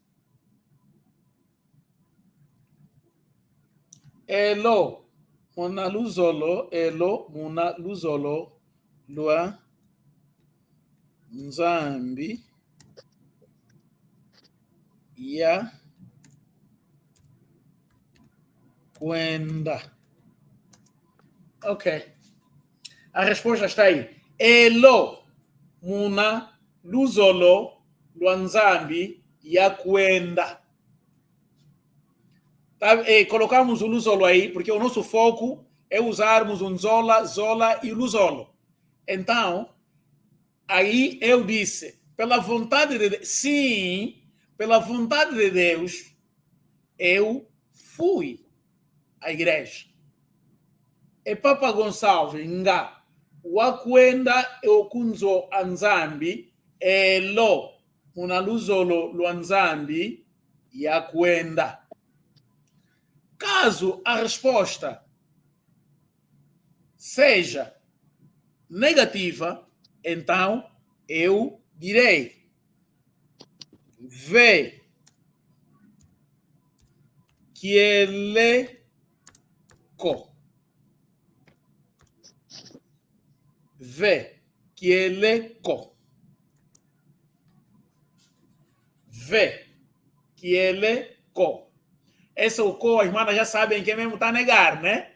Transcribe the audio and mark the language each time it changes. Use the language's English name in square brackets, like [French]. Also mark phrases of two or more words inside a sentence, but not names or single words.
[Kongo] Elo, Muna Luzolo, Lua, Nzambi, ya kwenda. [Portuguese] Ok. A resposta está aí. [Kongo] Elo, Muna Luzolo, Luanzambi, ya kwenda. [Portuguese] Tá? Colocamos o Luzolo aí, porque o nosso foco é usarmos um Zola e Luzolo. Então, aí eu disse, pela vontade de Deus, sim, pela vontade de Deus, eu fui à igreja. E Papa Gonçalves, [Kongo] nga, wakwenda okunzo anzambi, elo, unaluzolo luanzambi, yakwenda. [Portuguese] Caso a resposta seja negativa, então eu direi ve que ele ve que ele ve que ele esse é o co, as manas já sabem que mesmo está a negar, né?